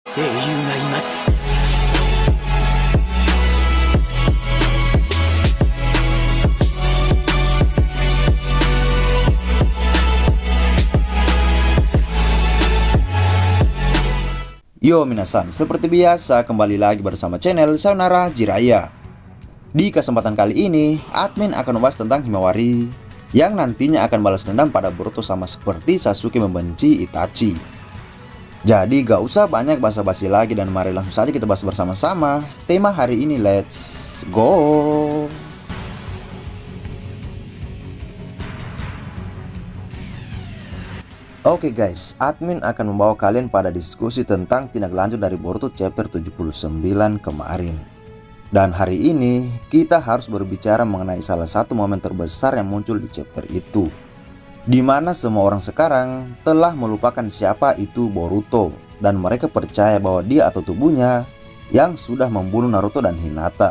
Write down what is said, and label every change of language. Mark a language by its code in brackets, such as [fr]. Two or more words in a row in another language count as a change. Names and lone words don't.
[ja] 英雄がいます。 [id] Yo minasan, seperti biasa kembali lagi bersama channel Sayonara Jiraiya. Di kesempatan kali ini, admin akan membahas tentang Himawari yang nantinya akan balas dendam pada Boruto sama seperti Sasuke membenci Itachi. Jadi gak usah banyak basa-basi lagi dan mari langsung saja kita bahas bersama-sama tema hari ini, [en] let's go! [id] Oke guys, admin akan membawa kalian pada diskusi tentang tindak lanjut dari Boruto chapter 79 kemarin. Dan hari ini kita harus berbicara mengenai salah satu momen terbesar yang muncul di chapter itu, di mana semua orang sekarang telah melupakan siapa itu Boruto dan mereka percaya bahwa dia atau tubuhnya yang sudah membunuh Naruto dan Hinata.